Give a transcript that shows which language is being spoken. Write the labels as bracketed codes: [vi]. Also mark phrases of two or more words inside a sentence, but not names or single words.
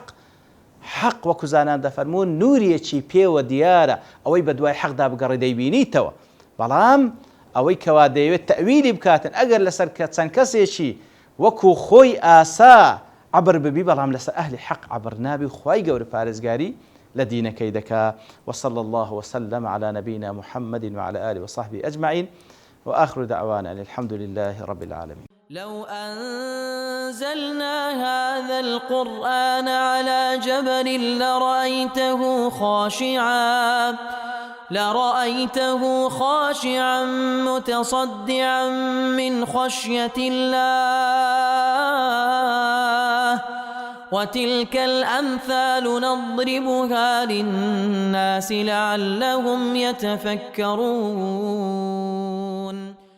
[ckb] حەق وەکو زانان دەفەرمون نوریەکی پێوە دیارە ئەوەی بە دوای حەقدا بگەڕی دەیبینیتەوە بەڵام ئەوەی کەوا دەیەوێت تەویلی بکاتن ئەگەر لەسەر چەند کەسێکی وەکو خۆی ئاسا عبر ببی بەڵام لەسەر ئەهلی حەق عبر نابی خوای گەورە پارێزگاری لە دینەکەی دەکا [ar] وصلى الله وسلم على نبينا محمد وعلى آله وصحبه أجمعين وآخر دعوانا أن الحمد لله رب العالمين لو أنزلنا هذا القرآن على جبل لرأيته خاشعا متصدعا من خشية الله وتلك الأمثال نضربها للناس لعلهم يتفكرون